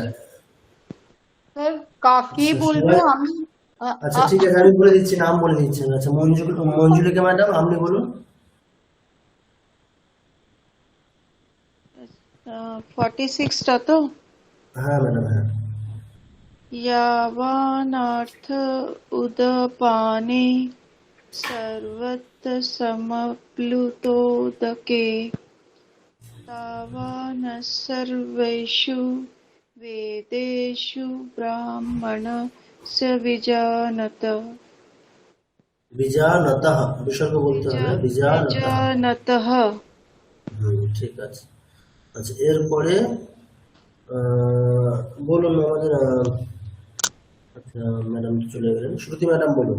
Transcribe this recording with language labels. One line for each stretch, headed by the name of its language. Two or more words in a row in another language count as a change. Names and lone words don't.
Bangla: স্যার কাকে আচ্ছা, বলবো সবাই- আমি? আচ্ছা ঠিক আছে আমি বলে দিচ্ছি, নাম বলে দিচ্ছি। আচ্ছা মঞ্জুলিকা ম্যাডাম আপনি বলুন। 46টা তো। হ্যাঁ ম্যাডাম হ্যাঁ।
Sanskrit: यावानर्थ उदपाने सर्वत्र समप्लुतोदके तावानः सर्वेषु वेदेषु ब्राह्मणस्य विजानत।
Bangla: বিজানতঃ বিসর্গ বলতে হবে, বিজানতঃ।
Sanskrit: विजानतः।
Bangla: ঠিক আছে। আচ্ছা এরপরে বলুন আমাদের আচ্ছা ম্যাডাম চলে গেলেন, শ্রুতি ম্যাডাম বলুন।